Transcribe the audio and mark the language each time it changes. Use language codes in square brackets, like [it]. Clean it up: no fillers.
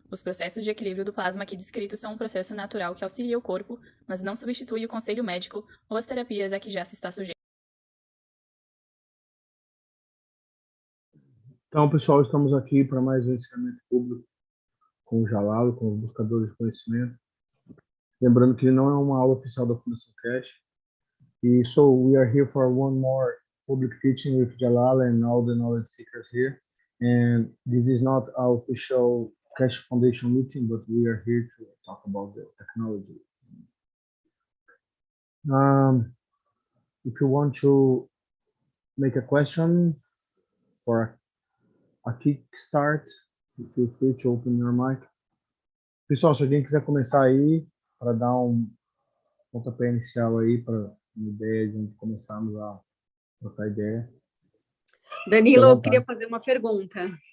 [pt] Os processos de equilíbrio do plasma aqui descritos são um processo natural que auxilia o corpo, mas não substitui o conselho médico ou as terapias a que já se está sujeito. Então, pessoal, estamos aqui para mais um ensinamento público com o Jalal, com os Buscadores de Conhecimento. Lembrando que não é uma aula oficial da Fundação Keshe. [en] E so we are here for one more public teaching with Jalal and all the knowledge seekers here. And this is not our official Keshe Foundation meeting, but we are here to talk about the technology. If you want to make a question for a kickstart, feel free to open your mic. [pt] Pessoal, se alguém quiser começar aí, para dar um pontapé inicial aí, para uma ideia de onde começarmos a trocar ideia. Danilo, eu queria fazer uma pergunta.